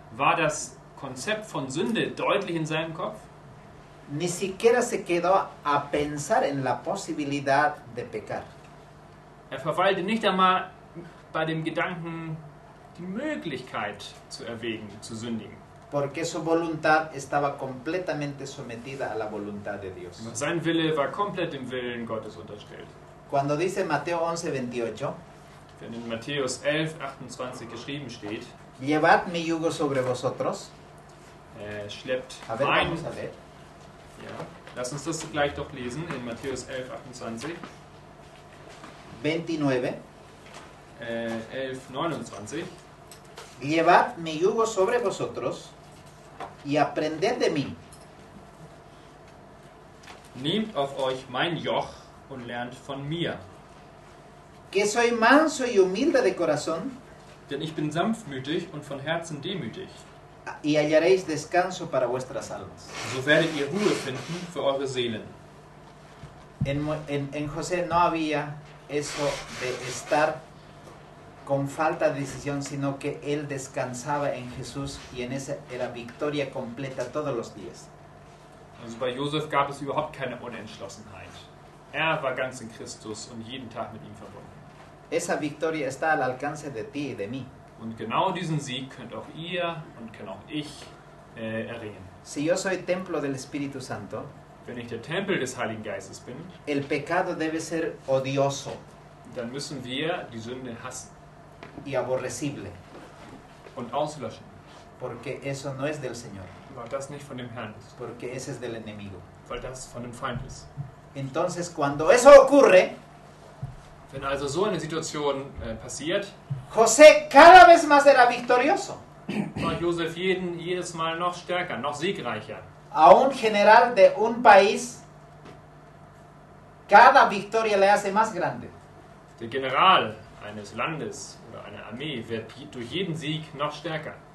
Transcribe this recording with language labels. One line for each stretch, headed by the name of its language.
German: War das Konzept von Sünde deutlich in seinem Kopf?
Spanish: Ni siquiera se quedó a pensar en la posibilidad de pecar.
German: Er verweilte nicht einmal bei dem Gedanken, die Möglichkeit zu erwägen, zu sündigen.
Spanish: Porque su voluntad estaba completamente sometida a la voluntad de Dios.
German: Sein Wille war komplett dem Willen Gottes unterstellt.
Spanish: Cuando dice Mateo 11:28,
German: Wenn in Matthäus 11,28 geschrieben steht,
Spanish: llevad mi yugo sobre vosotros.
German: Schleppt
Spanish: A ver,
German: mein...
Spanish: vamos a ver.
German: Ja, lass uns das gleich doch lesen in Matthäus 11,28. 29. 11,29.
Spanish: Llevad mi yugo sobre vosotros y aprended de mí,
German: Nehmt auf euch mein Joch und lernt von mir,
Spanish: que soy manso y humilde de corazón,
German: denn ich bin sanftmütig und von Herzen demütig.
Spanish: y hallaréis descanso para vuestras almas.
German: So werdet ihr Ruhe finden für eure Seelen.
Spanish: En José no había eso de estar con falta de decisión, sino que él descansaba en Jesús, y en esa era victoria completa todos los días.
German: Also bei Josef gab es überhaupt keine Unentschlossenheit. Er war ganz in Christus und jeden Tag mit ihm verbunden.
Spanish: Esa victoria está al alcance de ti y de mí.
German: Und genau diesen Sieg könnt auch ihr und kann auch ich erringen.
Spanish: Si yo soy templo del Espíritu Santo,
German: Wenn ich der Tempel des Heiligen Geistes bin,
Spanish: el pecado debe ser odioso
German: dann müssen wir die Sünde hassen
Spanish: y aborrecible,
German: und auslöschen,
Spanish: porque eso no es del Señor,
German: weil das nicht von dem Herrn ist,
Spanish: porque ese es del enemigo.
German: weil das von dem Feind ist.
Spanish: Entonces, cuando eso ocurre,
German: Wenn also so eine Situation passiert,
Spanish: José cada vez más era victorioso.
German: war Josef jedes Mal noch stärker, noch siegreicher.
Spanish: A un general de un país, cada victoria le hace más grande.
German: Der General eines Landes oder einer Armee wird durch jeden Sieg noch stärker.